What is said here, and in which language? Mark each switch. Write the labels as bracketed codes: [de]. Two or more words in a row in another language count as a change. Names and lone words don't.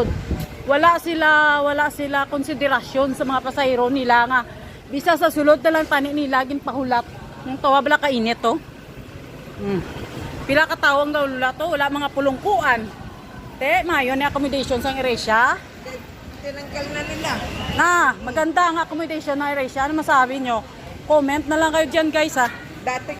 [hil] Wala sila konsiderasyon sa mga pasahero nila nga bisa sa sulod na lang tani nila gin pahulat. Yung tawa bala kainit to. Pila ka tawang daw lula to, wala mga pulungkuan. Te, mayo ni accommodation sang AirAsia. [tl] Tinanggal na nila. Maganda ang accommodation ng AirAsia. Ano masabi nyo? Comment na lang kayo dyan guys ha. Dati